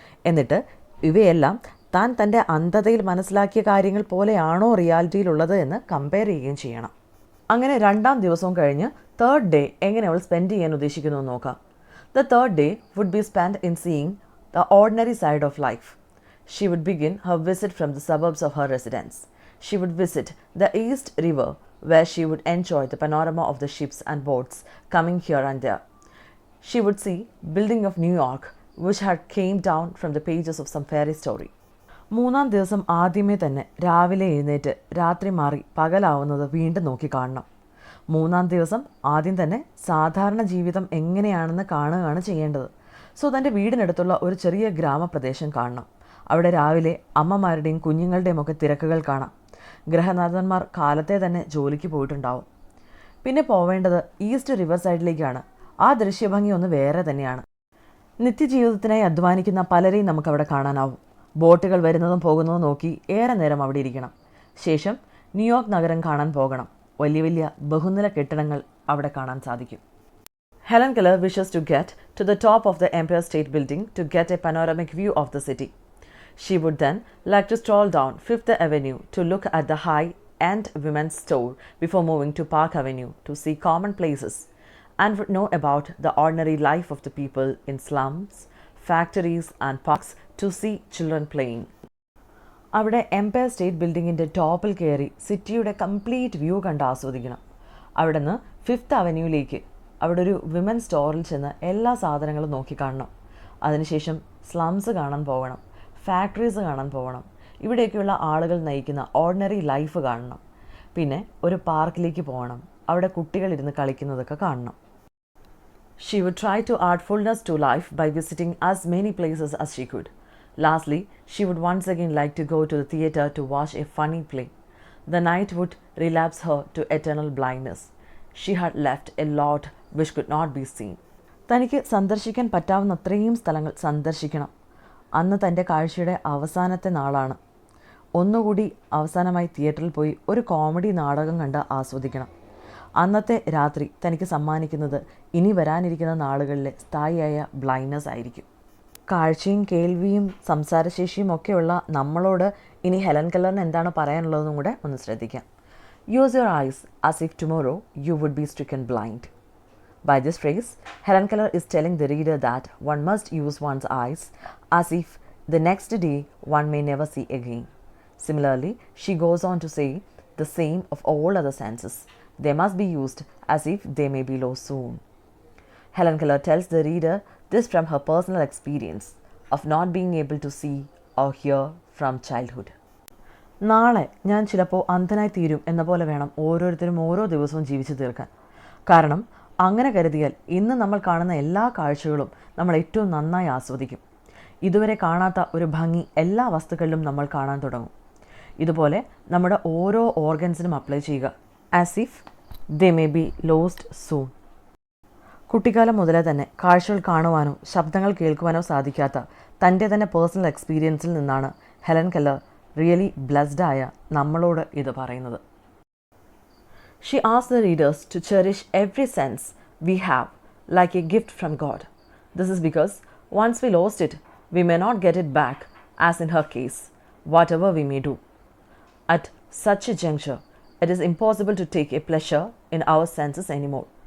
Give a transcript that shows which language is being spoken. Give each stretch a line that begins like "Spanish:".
Malayalam: എന്നിട്ട് ഇവയെല്ലാം താൻ തൻ്റെ അന്ധതയിൽ മനസ്സിലാക്കിയ കാര്യങ്ങൾ പോലെയാണോ റിയാലിറ്റിയിലുള്ളത് എന്ന് കമ്പയർ ചെയ്യുകയും ചെയ്യണം. അങ്ങനെ 2ാം ദിവസവും കഴിഞ്ഞ് 3rd ഡേ എങ്ങനെ അവൾ സ്പെൻഡ് ചെയ്യാൻ ഉദ്ദേശിക്കുന്നു എന്ന് നോക്കാം.
English: The 3rd day would be spend in seeing the ordinary side of life. She would begin her visit from the suburbs of her residence. She would visit the East River, where she would enjoy the panorama of the ships and boats coming here and there. She would see building of New York, which had came down from the pages of some fairy story.
Malayalam: 3ാം ദിവസം ആദ്യമേ തന്നെ രാവിലെ എഴുന്നേറ്റ് രാത്രി മാറി പകലാവുന്നത് വീണ്ടും നോക്കി കാണണം. 3ാം ദിവസം ആദ്യം തന്നെ സാധാരണ ജീവിതം എങ്ങനെയാണെന്ന് കാണുകയാണ് ചെയ്യേണ്ടത്. സോ തൻ്റെ വീടിനടുത്തുള്ള ഒരു ചെറിയ ഗ്രാമപ്രദേശം കാണണം. അവിടെ രാവിലെ അമ്മമാരുടെയും കുഞ്ഞുങ്ങളുടെയും ഒക്കെ തിരക്കുകൾ കാണാം. ഗ്രഹനാഥന്മാർ കാലത്തെ തന്നെ ജോലിക്ക് പോയിട്ടുണ്ടാവും. പിന്നെ പോവേണ്ടത് ഈസ്റ്റ് റിവർ സൈഡിലേക്കാണ്. ആ ദൃശ്യഭംഗി ഒന്ന് വേറെ തന്നെയാണ്. നിത്യജീവിതത്തിനായി അധ്വാനിക്കുന്ന പലരെയും നമുക്കവിടെ കാണാനാവും. ബോട്ടുകൾ വരുന്നതും പോകുന്നതും നോക്കി ഏറെ നേരം അവിടെ ഇരിക്കണം. ശേഷം ന്യൂയോർക്ക് നഗരം കാണാൻ പോകണം. വലിയ വലിയ ബഹുനില കെട്ടിടങ്ങൾ അവിടെ കാണാൻ സാധിക്കും.
English: Helen Keller wishes to get to the top of the Empire State Building to get a panoramic view of the city. She would then like to stroll down 5th Avenue to look at the high-end women's store before moving to Park Avenue to see common places and would know about the ordinary life of the people in slums, factories and parks to see children playing.
Malayalam: അവിടെ Empire state ബിൽഡിങ്ങിൻ്റെ ടോപ്പിൽ കയറി സിറ്റിയുടെ complete view കണ്ട് ആസ്വദിക്കണം. അവിടെ നിന്ന് 5th അവന്യൂയിലേക്ക് അവിടെ ഒരു വിമൻ സ്റ്റോറിൽ ചെന്ന് എല്ലാ സാധനങ്ങളും നോക്കിക്കാണണം. അതിനുശേഷം സ്ലംസ് കാണാൻ പോകണം, ഫാക്ടറീസ് കാണാൻ പോകണം, ഇവിടെയൊക്കെയുള്ള ആളുകൾ നയിക്കുന്ന ഓർഡിനറി ലൈഫ് കാണണം. പിന്നെ ഒരു പാർക്കിലേക്ക് പോകണം, അവിടെ കുട്ടികളിരുന്ന് കളിക്കുന്നതൊക്കെ കാണണം.
English: She would try to add fullness to life by visiting as many places as she could. Lastly, she would once again like to go to the theatre to watch a funny play. The night would relapse her to eternal blindness. She had left a lot which could not be seen.
Malayalam: തനിക്ക് സന്ദർശിക്കാൻ പറ്റാവുന്ന അത്രയും സ്ഥലങ്ങൾ സന്ദർശിക്കണം. അന്ന് തൻ്റെ കാഴ്ചയുടെ അവസാനത്തെ നാളാണ്. ഒന്നുകൂടി അവസാനമായി തിയേറ്ററിൽ പോയി ഒരു കോമഡി നാടകം കണ്ട് ആസ്വദിക്കണം. അന്നത്തെ രാത്രി തനിക്ക് സമ്മാനിക്കുന്നത് ഇനി വരാനിരിക്കുന്ന നാളുകളിലെ സ്ഥായിയായ ബ്ലൈൻഡ്നെസ് ആയിരിക്കും. കാഴ്ചയും കേൾവിയും സംസാരശേഷിയും ഒക്കെയുള്ള നമ്മളോട് ഇനി ഹെലൻ കെല്ലറിന് എന്താണ് പറയാനുള്ളതെന്നും കൂടെ ഒന്ന് ശ്രദ്ധിക്കാം.
English: Use your eyes as if tomorrow you would be stricken blind. By this phrase, Helen Keller is telling the reader that one must use one's eyes as if the next day one may never see again. Similarly, she goes on to say the same of all other senses. They must be used as if they may be lost soon. Helen Keller tells the reader this from her personal experience of not being able to see or hear from childhood.
Malayalam: നാളെ ഞാൻ ചിലപ്പോൾ അന്ധനായി തീരും എന്ന പോലെ വേണം ഓരോരുത്തരും ഓരോ ദിവസവും ജീവിച്ചു തീർക്കാൻ. കാരണം അങ്ങനെ കരുതിയാൽ ഇന്ന് നമ്മൾ കാണുന്ന എല്ലാ കാഴ്ചകളും നമ്മൾ ഏറ്റവും നന്നായി ആസ്വദിക്കും. ഇതുവരെ കാണാത്ത ഒരു ഭംഗി എല്ലാ വസ്തുക്കളിലും നമ്മൾ കാണാൻ തുടങ്ങും. ഇതുപോലെ നമ്മുടെ ഓരോ ഓർഗൻസിനും അപ്ലൈ ചെയ്യുക.
English: As if they may be lost soon.
Malayalam: കുട്ടിക്കാലം മുതലേ തന്നെ കാഴ്ചകൾ കാണുവാനോ ശബ്ദങ്ങൾ കേൾക്കുവാനോ സാധിക്കാത്ത തൻ്റെ തന്നെ പേഴ്സണൽ എക്സ്പീരിയൻസിൽ നിന്നാണ് ഹെലൻ കെല്ലർ
English: really blessed
Malayalam: ആയ നമ്മളോട് ഇത് പറയുന്നത്.
English: She asks the readers to cherish every sense we have like a gift from God. This is because once we lost it, We may not get it back, as in her case, whatever we may do. At such a juncture, it is impossible to take a pleasure in our senses anymore.